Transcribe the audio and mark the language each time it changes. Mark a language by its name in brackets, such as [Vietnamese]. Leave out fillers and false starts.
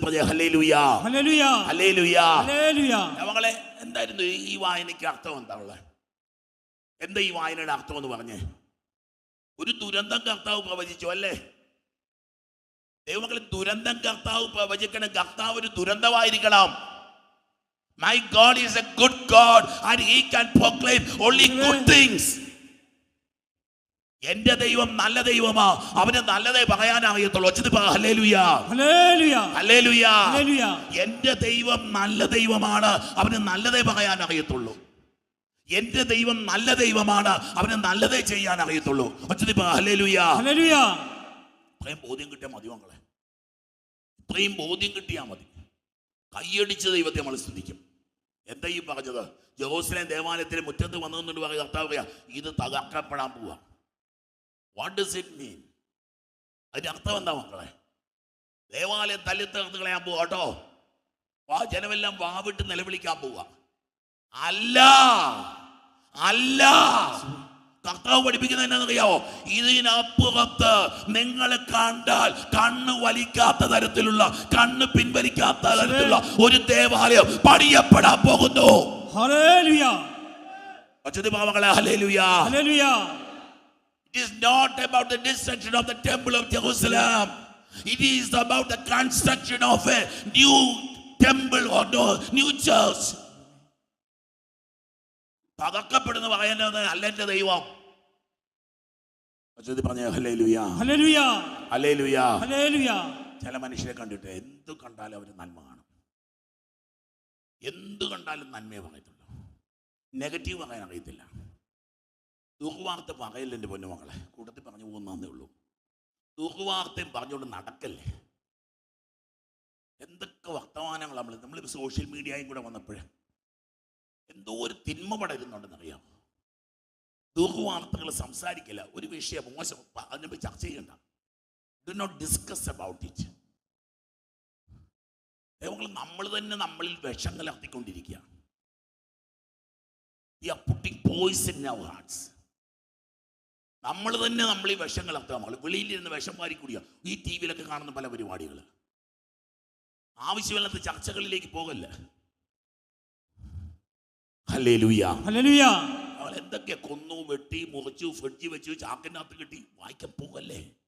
[Malayalam] Hallelujah, hallelujah. മകളെ, എന്തായിരുന്നു ഈ വായനയ്ക്ക് അർത്ഥം? എന്താ ഉള്ളത്? എന്താ ഈ വായനയുടെ അർത്ഥം എന്ന് പറഞ്ഞേ? ഒരു ദുരന്തം കർത്താവ് പ്രവചിച്ചു അല്ലേ? ദൈവമക്കളെ, ദുരന്തം കർത്താവ് പ്രവചിക്കണം. കർത്താവ് ഒരു ദുരന്തമായിരിക്കണം. [English] My God is a good God and he can proclaim only good things. [Malayalam] എന്റെ ദൈവം നല്ല ദൈവമാ, അവന് നല്ലതേ പറയാൻ അറിയത്തുള്ളൂ. Hallelujah, hallelujah. എന്റെ ദൈവം നല്ല ദൈവമാണ്, അവന് നല്ലതേ പറയാൻ അറിയത്തുള്ളൂ. എന്റെ ദൈവം നല്ല ദൈവമാണ്, അവന് നല്ലതേ ചെയ്യാൻ അറിയത്തുള്ളൂ. ഹല്ലേലൂയ. ഇത്രയും ബോധ്യം കിട്ടിയാൽ മതി മക്കളെ. ഇത്രയും ബോധ്യം കിട്ടിയാൽ മതി. കൈയടിച്ച് ദൈവത്തെ നമ്മൾ സ്തുതിക്കും. എന്താ ഈ പറഞ്ഞത്? ജെറൂസലേം ദേവാലയത്തിലെ മുറ്റത്ത് വന്നതെന്നുകൊണ്ട് പറയുക, കർത്താവ് പറയാ, ഇത് തകർക്കപ്പെടാൻ പോവാ. [English] What does it mean? [Malayalam] അതിന്റെ അർത്ഥം എന്താ മക്കളെ? ദേവാലയം തല്ലിത്തകർത്ത് കളയാൻ പോവാ കേട്ടോ. ജനമെല്ലാം വാവിട്ട് നിലവിളിക്കാൻ പോവാ. അല്ല, അല്ല. കർത്താവ് പഠിപ്പിക്കുന്നത് എന്നാണെന്നറിയാവോ? ഇതിനപ്പുറത്ത് നിങ്ങളെ കണ്ടാൽ കണ്ണ് വലിക്കാത്ത തരത്തിലുള്ള, കണ്ണ് പിൻവലിക്കാത്ത തരത്തിലുള്ള ഒരു ദേവാലയം പണിയപ്പെടാൻ പോകുന്നു. Hallelujah. Hallelujah. Hallelujah. [English] It is not about the destruction of the temple of Jerusalem. It is about the construction of a new temple or new church. [Malayalam] തകർക്കപ്പെടുന്ന പറയുന്നത് അല്ല എന്റെ ദൈവം. പറഞ്ഞ ഹല്ലേലൂയ. ഹല്ലേലൂയ. ഹല്ലേലൂയ. ഹല്ലേലൂയ. ചില മനുഷ്യരെ കണ്ടിട്ട് എന്ത് കണ്ടാലും അവർ നന്മ കാണും. എന്ത് കണ്ടാലും നന്മയെ പറയത്തുള്ളൂ, നെഗറ്റീവ് പറയാൻ അറിയത്തില്ല. ദുർവാർത്ത പറയല്ല എൻ്റെ പൊന്നുമകളെ, കൂട്ടത്തിൽ പറഞ്ഞു പോകുന്നേ ഉള്ളൂ. ദുർവാർത്തയും പറഞ്ഞുകൊണ്ട് നടക്കല്ലേ. എന്തൊക്കെ വർത്തമാനങ്ങൾ നമ്മൾ സോഷ്യൽ മീഡിയയും കൂടെ വന്നപ്പോഴേ എന്തോ ഒരു തിന്മ പടരുന്നുണ്ടെന്നറിയാം. ദുർവാർത്തകൾ സംസാരിക്കില്ല. ഒരു വിഷയം മോശം അതിനെ ചർച്ച ചെയ്യണ്ട. [English] Do not discuss about it. [Malayalam] നമ്മൾ തന്നെ നമ്മളിൽ വിഷം കലർത്തിക്കൊണ്ടിരിക്കുക. [English] We are putting poison in our hearts. [Malayalam] നമ്മൾ തന്നെ നമ്മൾ ഈ വിഷം കലർത്തുക. നമ്മൾ വെളിയിലിരുന്ന് വിഷം വാരി കുടിക്കുക. ഈ ടി വിയിലൊക്കെ കാണുന്ന പല പരിപാടികൾ, ആവശ്യമില്ലാത്ത ചർച്ചകളിലേക്ക് പോകല്ല. ഹല്ലേലൂയ. ഹല്ലേലൂയ. അവൾ എന്തൊക്കെ കൊന്നു, വെട്ടി, മുറിച്ചു, ഫ്രിഡ്ജ് വെച്ചു, ചാക്കിനകത്ത് കെട്ടി വായിക്കാൻ പോകല്ലേ.